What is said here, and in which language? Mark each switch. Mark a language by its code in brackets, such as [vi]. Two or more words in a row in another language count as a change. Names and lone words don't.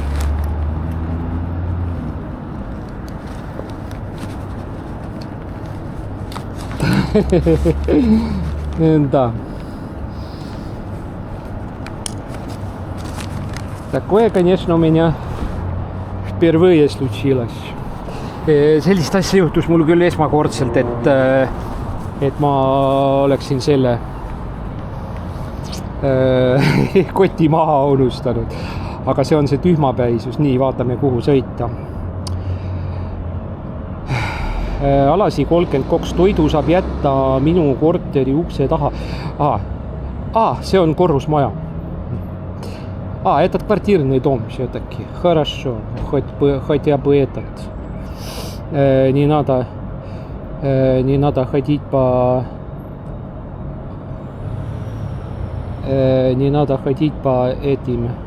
[ru] Да. Такое, конечно, у меня впервые случилось. [et] Sellist asja juhtus mul küll esmakordselt, et ma oleksin selle koti maha unustanud. Aga see on see tühmapäisus. Nii, vaatame, kuhu sõita. Alasi 32 toidu saab jätta minu korteri ukse taha. See on korrusmaja. [ru] Этот квартирный дом все-таки. Хорошо. Хотя бы этот. Не надо ходить по... Не надо ходить по этим...